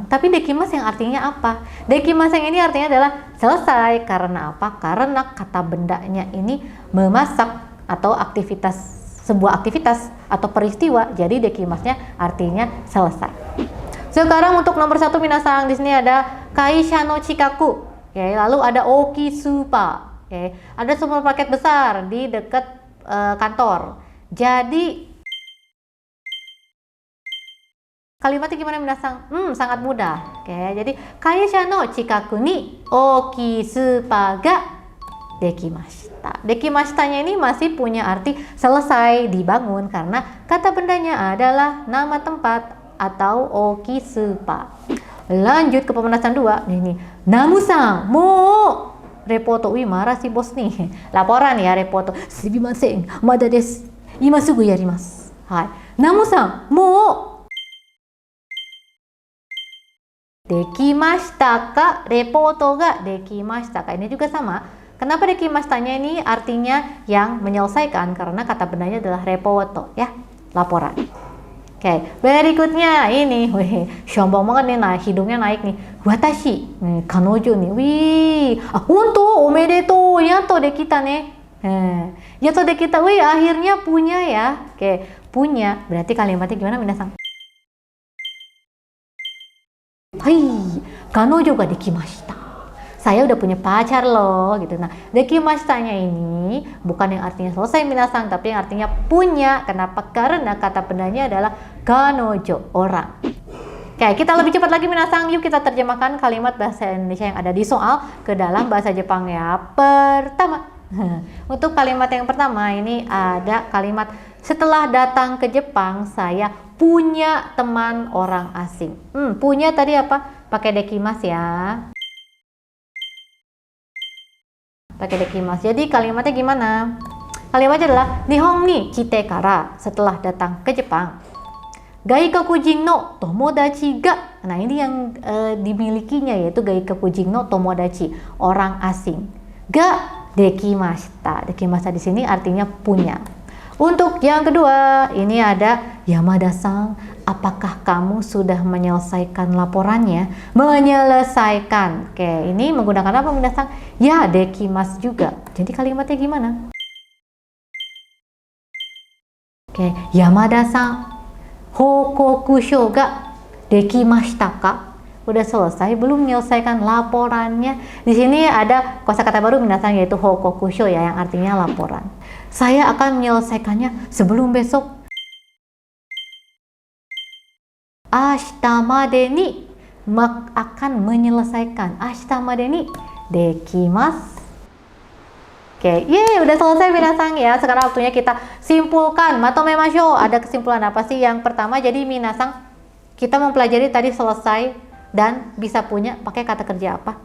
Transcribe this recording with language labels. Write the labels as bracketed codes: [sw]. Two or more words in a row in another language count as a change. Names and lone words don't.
[id] Tapi dekimasu yang artinya apa? Dekimasu yang ini artinya adalah selesai. Karena apa? Karena kata bendanya ini memasak atau aktivitas, sebuah aktivitas atau peristiwa. Jadi dekimasnya artinya selesai. Sekarang untuk nomor 1 minasang, di sini ada [ja] 会社の近く. [id] Oke, lalu ada okisupa. Oke, ada supermarket besar di dekat kantor. Jadi kalimatnya gimana minasang? Sangat mudah. Oke, jadi [ja] 会社の近くにオーキスーパーができました. [id] Dekimashitanya ini masih punya arti selesai, dibangun, karena kata bendanya adalah nama tempat atau okisupa. Lanjut ke pemanasan 2. [ja] Ini Namu-san, もうレポート. [id] Wih, marah si bos nih. Laporan ya, repoto. [ja] すみません、まだです。今すぐやります. Hai. Namu-san, もうできましたか? レポートができましたか? [id] Ini juga sama. Kenapa dekimashitanya ini artinya yang menyelesaikan? Karena kata bendanya adalah repoto ya, laporan. Oke, berikutnya ini, wih, sombong banget nih, nah hidungnya naik nih. [ja] 私、彼女 [id] nih, wih, [ja] ほんと、おめでとう、やっとできた nih. やっとできた, [id] wih, akhirnya punya ya. Oke, punya, berarti kalimatnya gimana minasang? [ja] Hai, 彼女ができました. [id] Saya udah punya pacar loh gitu. Nah, dekimashitanya ini bukan yang artinya selesai minasang, tapi yang artinya punya. Kenapa? Karena kata bendanya adalah kanojo, orang. Oke, kita lebih cepat lagi minasang. Yuk kita terjemahkan kalimat bahasa Indonesia yang ada di soal ke dalam bahasa Jepang ya. Pertama, untuk kalimat yang pertama ini ada kalimat, setelah datang ke Jepang saya punya teman orang asing. Punya tadi apa? Pakai dekimasu ya. Pakai dekimasu. Jadi kalimatnya gimana? Kalimatnya adalah [ja] 日本に来てから, [id] setelah datang ke Jepang. [ja] 外国人の友達が. [id] Nah, ini yang dimilikinya yaitu [ja] 外国人の友達, [id] orang asing. [ja] ができました. [id] Dekimashita di sini artinya punya. Untuk yang kedua, ini ada Yamada-san, apakah kamu sudah menyelesaikan laporannya? Menyelesaikan. Oke, ini menggunakan apa minasang? Ya, dekimasu juga. Jadi kalimatnya gimana? Oke, Yamada-san, [ja] 報告書ができましたか? [id] Udah selesai belum menyelesaikan laporannya? Di sini ada kosakata baru minasang yaitu hokokusho ya, yang artinya laporan. Saya akan menyelesaikannya sebelum besok. [ja] 明日までに, [id] akan menyelesaikan. [ja] 明日までにできます. [id] Oke, yeay, udah selesai minasang ya. Sekarang waktunya kita simpulkan. Matomemashou. Ada kesimpulan apa sih? Yang pertama, jadi minasang kita mempelajari tadi selesai dan bisa punya pakai kata kerja apa?